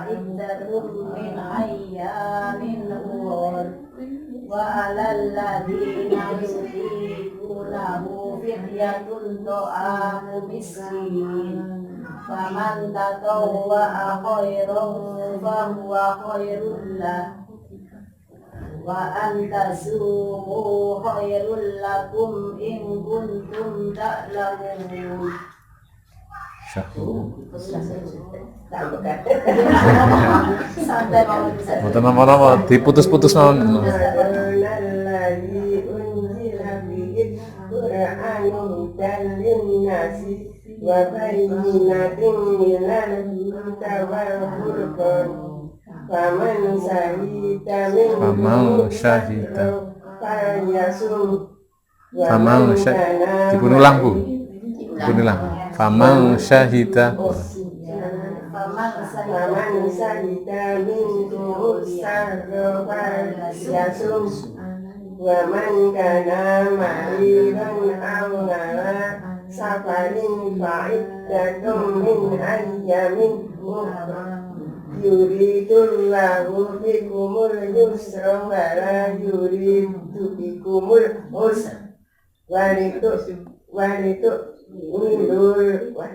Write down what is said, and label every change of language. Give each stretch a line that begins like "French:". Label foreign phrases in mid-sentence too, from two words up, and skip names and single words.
Arabic: عدة من أيام أخر وعلى الذين يطيقونه فدية طعام مسكين فمن تطوع خيرا فهو خير له وأن تصوموا خير لكم إن كنتم تعلمون.
Javanese: Mboten napa-napa diputus-putus mawon.
Arabic: فمن شهد
Javanese: dipun ulang Bu.
Arabic: فمن شهد منكم يصم ومن كان مريضا أو على سفر فعدة من أيام أخر يريد الله بكم اليسر ولا يريد بكم العسر ولتكملوا